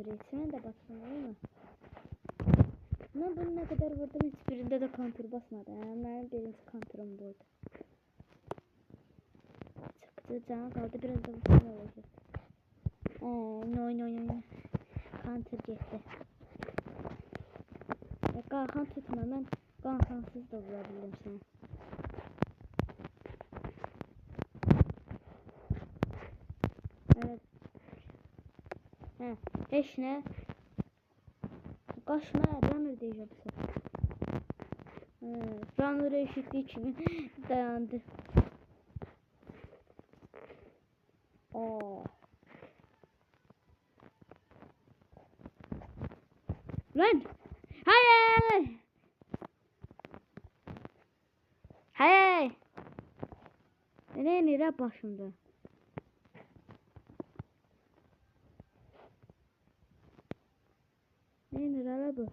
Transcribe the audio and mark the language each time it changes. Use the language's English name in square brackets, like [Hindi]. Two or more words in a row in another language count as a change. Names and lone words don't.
[Turkish] Sen de basmıyor mu? Ben bunu ne kadar vurdum hiçbirinde de counter basmadı. Yani benim birinci counter'ım buydu. Çıktı canı kaldı biraz da bu şey olacak. No. Counter gitti. [Azerbaijani] Qalxan tutma, mən qalxansız da vura bildim səni. [Turkish] Evet. [Azerbaijani] Heç nə. Qaçma, runner deyəcəm sizə. Runner eşitdiyi kimi dayandı. [Turkish] Lan! Hayır! Hayır! Nereye başımda? Nereye bu?